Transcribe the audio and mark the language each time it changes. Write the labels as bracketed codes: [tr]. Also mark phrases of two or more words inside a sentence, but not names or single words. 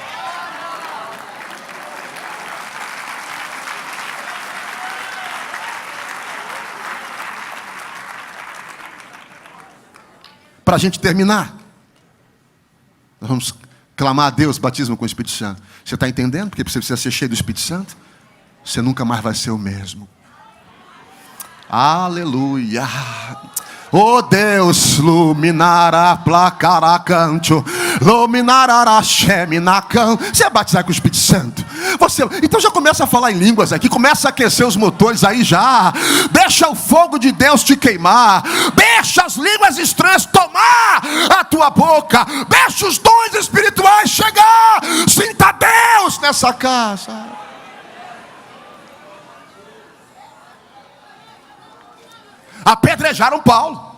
[pt] Para a gente terminar, nós vamos clamar a Deus, batismo com o Espírito Santo. Você está entendendo? Porque você precisa ser cheio do Espírito Santo. Você nunca mais vai ser o mesmo. Aleluia. Oh Deus, luminará placará canto, luminará sheminacan. Você é batizado com o Espírito Santo. Então já começa a falar em línguas aqui, começa a aquecer os motores aí já. Deixa o fogo de Deus te queimar. Deixa as línguas estranhas tomar a tua boca. Deixa os dons espirituais chegar. Sinta Deus nessa casa. Apedrejaram Paulo.